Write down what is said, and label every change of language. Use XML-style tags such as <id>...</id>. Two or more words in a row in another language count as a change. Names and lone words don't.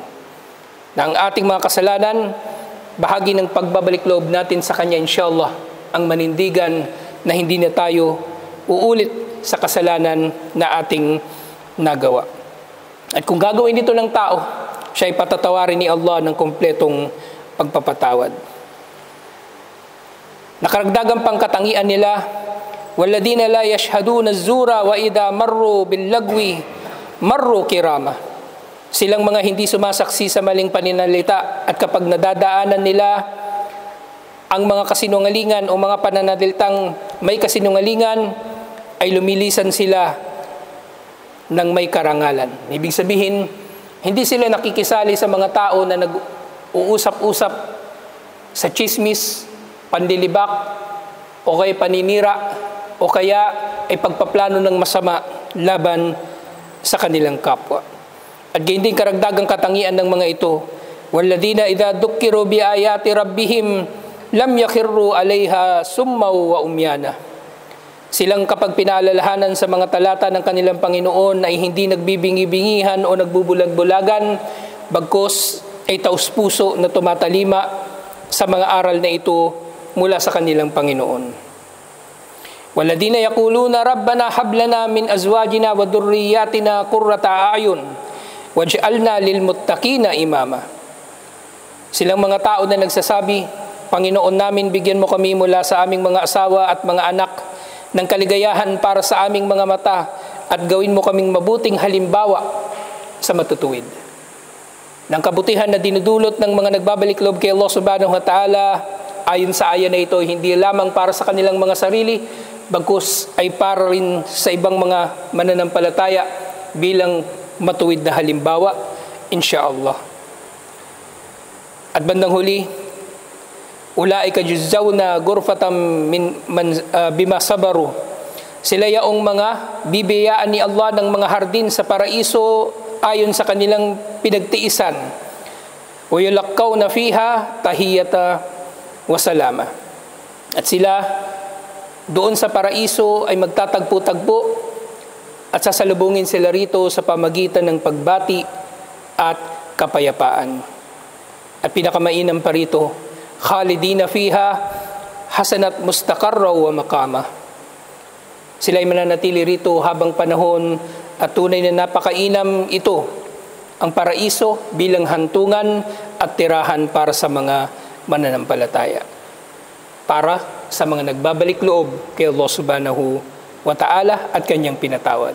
<tl>Na ang ating mga kasalanan, bahagi ng pagbabalik loob natin sa Kanya, inshallah, ang manindigan na hindi na tayo uulit sa kasalanan na ating nagawa. At kung gagawin ito ng tao, siya ay patatawarin ni Allah ng kumpletong pagpapatawad. Nakaragdagang pangkatangian nila,</tl> <ar>وَالَّذِينَ لَا يَشْهَدُونَ الزُّورَ وَإِذَا مَرُّوا بِاللَّغْوِ مَرُّوا كِرَامًا.</ar> <tl>Silang mga hindi sumasaksi sa maling paninalita, at kapag nadadaanan nila ang mga kasinungalingan o mga pananalitang may kasinungalingan, ay lumilisan sila ng may karangalan. Ibig sabihin, hindi sila nakikisali sa mga tao na nag-uusap-usap sa chismis, panlilibak, o kaya paninira, o kaya ay pagpaplano ng masama laban sa kanilang kapwa. At gayon din karagdagang katangian ng mga ito,</tl> <ar>وَالَّذِينَ إِذَا ذُكِّرُوا بِآيَاتِ رَبِّهِمْ لَمْ يَخِرُّوا عَلَيْهَا سُمًّا وَأُمْيَانًا.</ar> <tl>Silang kapag pinaalalahanan sa mga talata ng kanilang Panginoon ay hindi nagbibingi-bingihan o nagbubulag-bulagan, bagkus ay taus-puso na tumatalima sa mga aral na ito mula sa kanilang Panginoon.</tl> <ar>وَالَّذِينَ يَقُولُونَ رَبَّنَا هَبْ لَنَا مِنْ أَزْوَاجِنَا وَذُرِّيَّاتِنَا قُرَّةَ أَعْيُنٍ وَاجْعَلْنَا لِلْمُتَّقِينَ إِمَامًا.</ar> <tl>Silang mga tao na nagsasabi, Panginoon namin, bigyan mo kami mula sa aming mga asawa at mga anak ng kaligayahan para sa aming mga mata, at gawin mo kaming mabuting halimbawa sa matutuwid. Ng kabutihan na dinudulot ng mga nagbabalik loob kay Allah</tl> <ar>سبحانه وتعالى,</ar> <tl>ayon sa aya na ito, hindi lamang para sa kanilang mga sarili, bagkus ay para rin sa ibang mga mananampalataya bilang matuwid na halimbawa, insyaallah. At bandang huli,</tl> <ar>أولئك يجزون الغرفة بما صبروا.</ar> <tl>Sila yaong mga bibiyaan ni Allah ng mga hardin sa paraiso ayon sa kanilang pinagtiisan.</tl> <ar>ويلقون فيها تحية وسلاما.</ar> <tl>At sila doon sa paraiso ay magtatagpo-tagpo at sasalubungin sila rito sa pamagitan ng pagbati at kapayapaan. At pinakamainam pa rito,</tl> <ar>خالدين فيها حسنت مستقرا ومقاما.</ar> <tl>Sila ay mananatili rito habang panahon, at tunay na napakainam ito, ang paraiso bilang hantungan at tirahan para sa mga mananampalataya, para sa mga nagbabalik loob kay Allah</tl> <ar>سبحانه وتعالى</ar> <tl>at kanyang pinatawad.</tl>